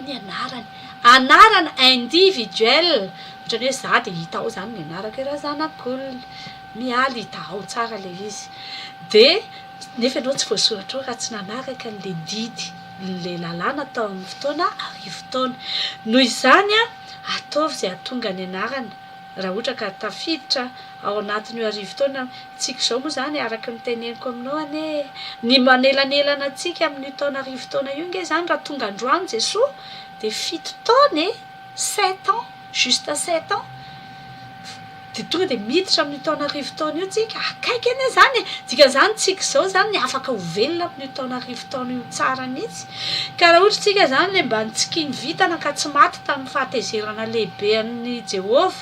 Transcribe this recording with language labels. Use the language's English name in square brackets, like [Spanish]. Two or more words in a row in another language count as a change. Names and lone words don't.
[Malagasy] ny anarana individuel ohatrany hoe za dia hita ao zany ny anarako raha zanak'olona mialy hita ao tsara le izy dia nefa ianao tsy voasoratra ao raha tsy nanaraka n'le didy le lalàna tao amin'ny fotoana arivo taona noho izany a ataovy izay ahatonga ny anarana raha ohatra ka tafiditra ao anatin'io arivo taona tsika izao moa zany araka ny teneniko aminao ane ny manelanelana antsika amin'io taona arivo taona io nge zany raha tonga androany Jesoa dia 7 taona 7 [French] ans juste [Malagasy] 7 ans dia tonga dia miditra amin'ny taona arivo taona io tsika akaiky ane zany tsika zany tsika izao zany ny afaka ho velona amin'io taona arivo taona io tsara mihitsy ka raha ohatra tsika zany le mba nitsikiny vitana ka tsy maty tamin'ny fahatezerana lehibe an'ny Jehovah